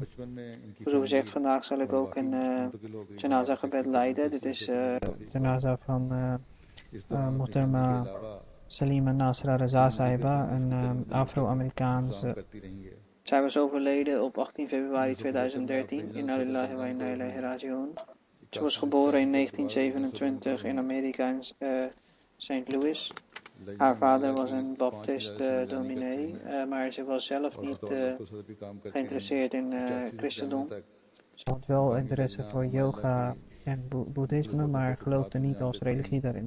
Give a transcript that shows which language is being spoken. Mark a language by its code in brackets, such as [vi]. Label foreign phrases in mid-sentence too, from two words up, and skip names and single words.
[nl] Zoals gezegd, vandaag zal ik ook een janaza gebed leiden. Dit is janaza van Muhtarma Salima Nasra Raza Sahiba, een Afro-Amerikaanse. Zij was overleden op 18 februari 2013 in [ar] لله وإنا إليه راجعون. [nl] Ze was geboren in 1927 in Amerika in St. Louis. Haar vader was een baptist dominee, maar ze was zelf niet geïnteresseerd in christendom. Ze had wel interesse voor yoga en boeddhisme, maar geloofde niet als religie daarin.